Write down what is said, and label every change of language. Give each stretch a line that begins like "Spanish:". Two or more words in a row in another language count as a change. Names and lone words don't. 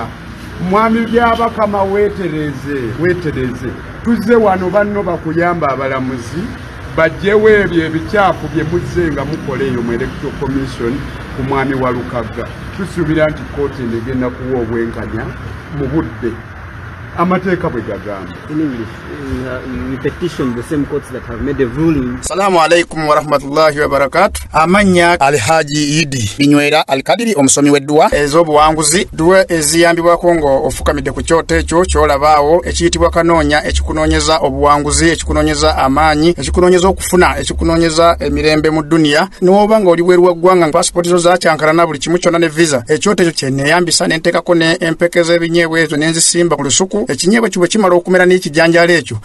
Ganda: Mwami by'Abakama weetereze. Tuzze wano banno bakuyamba abalamuzi bajjewo ebyo ebikyafu bye muzze nga mukola eyo mu Electoral Commission ku mwami Walukaga. Tusuubira nti kooti egenda kuwa obwenkanya mu budde amateeka bwe gagamba.
English: In English, we petition the same courts that have made a ruling.
Arabic: السلام عليكم ورحمة الله وبركاته.
Ganda: Amanya Alhaji Idi Binywera Alkadiri omusomi w'eddwa ez'obuwanguzi duwe eziyambibwako ngo ofukamidde ku kyoto ekyo ky'olabaawo ekiyitibwa kanoonya ekikunoonyeza obuwanguzi ekikunoonyeza amaanyi ekikunoonyeza okufuna ekikunoonyeza emirembe mu duniya n'oba nga oli bweru waggwanga pasipoti zo zakyankalana buli kimu kyonna ne visa ekyoto ekyo kye neeyambisa ne nteekako ne empeke z'ebinyeebwa ezo ne nzisimba ku lusuku ekinyeebwa kibwe kimala okumera n'ekijanjaalo ekyo.